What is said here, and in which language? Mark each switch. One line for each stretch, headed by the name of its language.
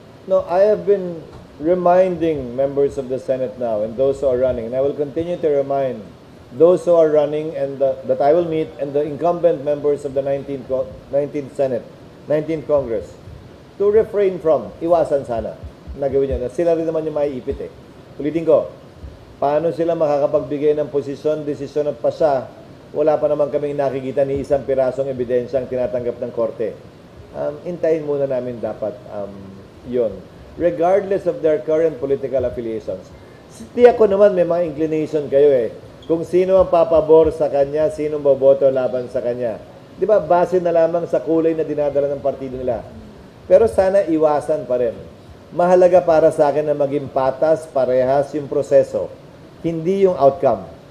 English: No, I have been reminding members of the Senate now and those who are running, and I will continue to remind those who are running and that I will meet and the incumbent members of the 19th Senate, 19th Congress, to refrain from,
Filipino: iwasan sana, nagawin niya. Sila rin naman yung maiipit eh. Ulitin ko, paano sila makakapagbigay ng posisyon, desisyon at pasya, wala pa naman kaming nakikita ni isang pirasong ebidensyang tinatanggap ng korte. Intayin muna namin dapat yon,
English: regardless of their current political affiliations.
Filipino: Tiyak ko naman may mga inclination kayo eh. Kung sino ang papabor sa kanya, sino ang boboto laban sa kanya. Di ba, base na lamang sa kulay na dinadala ng partido nila. Pero sana iwasan pa rin. Mahalaga para sa akin na maging patas, parehas yung proseso, hindi yung outcome.